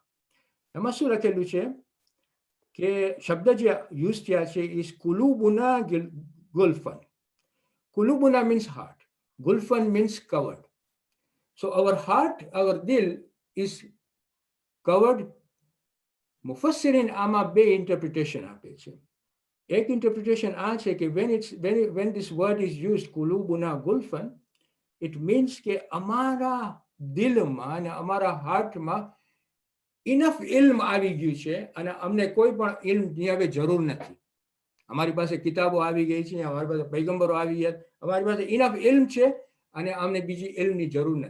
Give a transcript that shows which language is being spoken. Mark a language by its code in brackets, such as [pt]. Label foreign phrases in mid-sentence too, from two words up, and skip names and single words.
[gu] એમાં શું લખેલું છે કે શબ્દ જે યુઝ થયા છે ઇઝ [ar] قلوبنا غلف. [en] કુલુબુના means heart, ગુલ્ફન means covered. so our heart, our દિલ is covered. [gu] મુફસ્સિરીન આમાં બે ઇન્ટરપ્રિટેશન આપે છે. એક ઇન્ટરપ્રિટેશન આ છે કે [en] when this word is used [ar] قلوبنا غلف, [en] it means [gu] કે અમારા દિલમાં અને અમારા હાર્ટમાં ઇનફ ઇલ્મ આવી ગયું છે અને અમને કોઈ પણ ઇલ્મની હવે જરૂર નથી. અમારી પાસે કિતાબો આવી ગઈ છે, અમારી પાસે પૈગંબરો આવી ગયા, અમારી પાસે ઇનફ ઇલ્મ છે અને અમને બીજી ઇલ્મની જરૂર નથી.